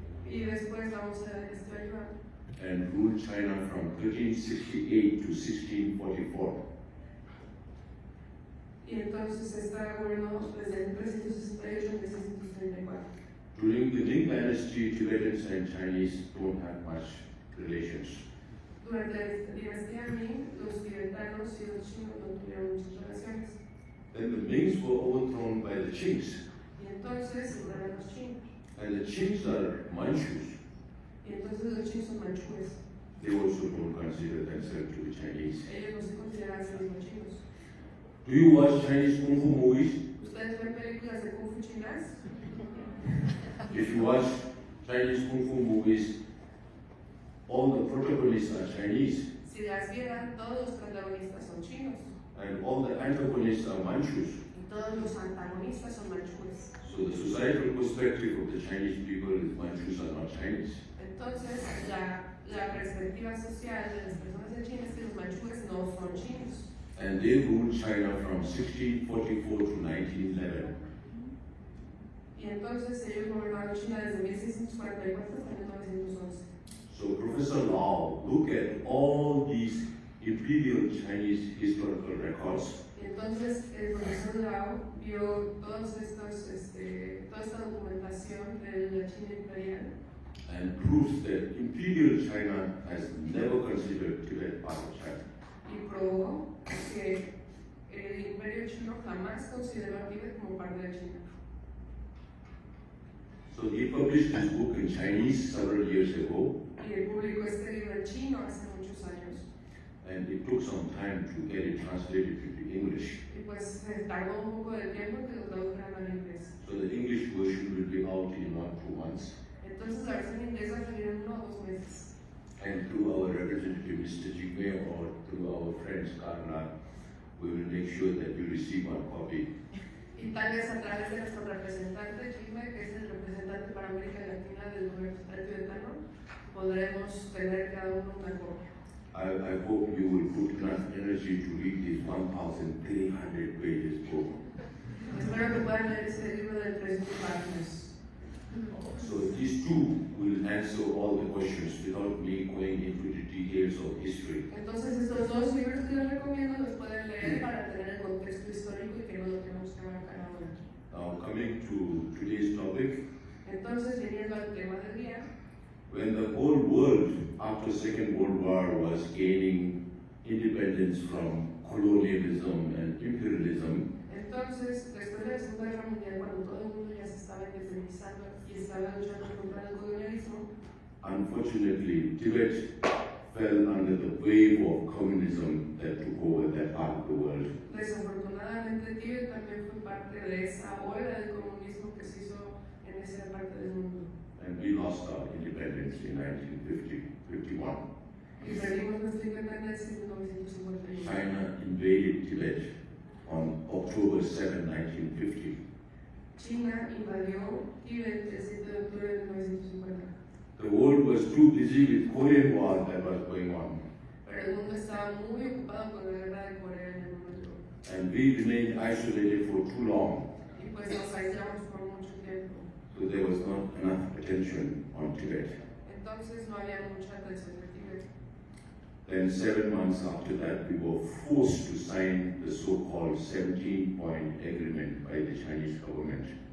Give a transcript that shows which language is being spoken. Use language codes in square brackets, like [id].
[es] y después vamos a ver este Yuan. [en] and ruled China from 1368 to 1644. [es] Y entonces está gobernado desde 1368 a 1634. [en] During the Ming dynasty, Tibetans and Chinese don't have much relations. [es] Durante la dinastía Ming, los tibetanos y los chinos no tuvieron muchas relaciones. [en] Then the Mings were overthrown by the Qings. [es] Y entonces se fueron los chinos. [en] And the Qings are Manchus. [es] Y entonces los chinos son manchúes. [en] They also don't consider themselves to be Chinese. [es] Ellos no se consideran a sí mismos chinos. [en] Do you watch Chinese Kung Fu movies? [es] ¿Ustedes ven películas de Kung Fu chinas? [en] If you watch Chinese Kung Fu movies, all the protagonists are Chinese. [es] Si las vieran, todos los protagonistas son chinos. [en] And all the antagonists are Manchus. [es] Y todos los antagonistas son manchúes. [en] So the societal perspective of the Chinese people is Manchus are not Chinese. [es] Entonces, la perspectiva social de las personas de China es que los manchúes no son chinos. [en] And they ruled China from 1644 to 1911. [es] Y entonces ellos gobernaron China desde 1644 hasta 1911. [en] So Professor Lau looked at all these imperial Chinese historical records [es] Y entonces el profesor Lau vio toda esta documentación de la China imperial [en] and proves that imperial China has never considered Tibet part of China. [es] y probó que el imperio chino jamás consideró a Tíbet como parte de China. [en] So he published his book in Chinese several years ago, [es] Y él publicó este libro en chino hace muchos años. [en] and it took some time to get it translated into English. [es] Y pues tardó un poco de tiempo que lo tradujeran al inglés. [en] So the English version will be out in 1 to 2 months. [es] Entonces la versión inglesa salió en 1 o 2 meses. [en] And through our representative, Mr. Jigme, or through our friends, Karna, we will make sure that you receive one copy. [es] Y tal vez a través de nuestro representante, Jigme, que es el representante para América Latina del gobierno estatal tibetano, podremos tener cada uno una copia. [en] I hope you will put enough energy to read this 1,300 pages book. [es] Espero que puedan leer este libro de 3,000 páginas. [en] So these two will answer all the questions without me going into the details of history. [es] Entonces estos dos libros que les recomiendo los pueden leer para tener el contexto histórico y que no lo tenemos que abarcar ahora. [en] Now coming to today's topic, [es] Entonces, viniendo al tema del día, [en] when the whole world after Second World War was gaining independence from colonialism and imperialism, [es] entonces, después de la Segunda Guerra Mundial, cuando todo el mundo ya se estaba independizando y estaba luchando contra el colonialismo, [en] unfortunately, Tibet fell under the wave of communism that took over that part of the world. [es] desafortunadamente Tíbet también fue parte de esa ola del comunismo que se hizo en esa parte del mundo. [en] And we lost our independence in 1951. [es] Y perdimos nuestra independencia en 1951. [en] China invaded Tibet on October 7, 1950. [es] China invadió Tíbet el 7 de octubre de 1950. [en] The world was too busy with Korean War that was going on, [es] Pero el mundo estaba muy ocupado con la guerra de Corea en el momento. [en] and we remained isolated for too long, [es] Y pues nos aislamos por mucho tiempo. [en] so there was not enough attention on Tibet. [es] Entonces no había mucha atención de Tíbet. [en] Then 7 months after that, we were forced to sign the so-called 17-point agreement by the Chinese government.